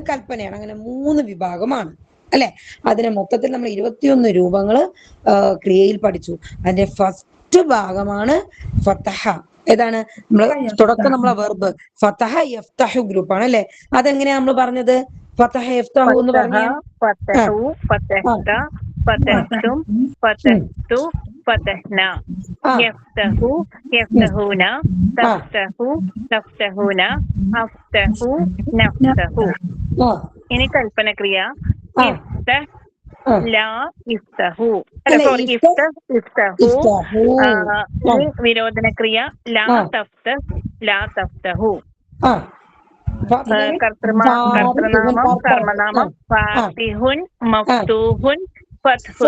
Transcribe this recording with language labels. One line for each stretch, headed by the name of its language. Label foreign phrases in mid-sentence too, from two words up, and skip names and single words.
Malayalam: കൽപ്പനയാണ്. അങ്ങനെ 3 വിഭാഗമാണ് അല്ലെ? അതിനെ മൊത്തത്തിൽ നമ്മൾ 21 രൂപങ്ങള് ക്രിയയിൽ പഠിച്ചു. അതിന്റെ ഫസ്റ്റ് ഭാഗമാണ് ഫതഹ. ഏതാണ്? നമ്മള് തുടക്കം നമ്മളെ വെർബ്
Arabic: فتح يفتح
Malayalam: ഗ്രൂപ്പാണ് അല്ലെ? അതെങ്ങനെയാ നമ്മൾ പറഞ്ഞത്?
Arabic: فتح يفتح
Malayalam: എന്ന് പറഞ്ഞ
Arabic: فتحتم فتحت فتحنا يفتح يفتحون تفتح تفتحون أفتح نفتح.
Malayalam: ഇനി കൽപ്പന ക്രിയ
Arabic: افتح لا افتحوا.
Malayalam: സോറി,
Arabic: افتح افتحوا.
Malayalam: വിരോധന ക്രിയ
Arabic: لا تفتح لا تفتحوا.
Malayalam: കർത്തൃനാമം കർമ്മനാമം
Arabic: فاتحٌ مفتوحٌ فتحٌ.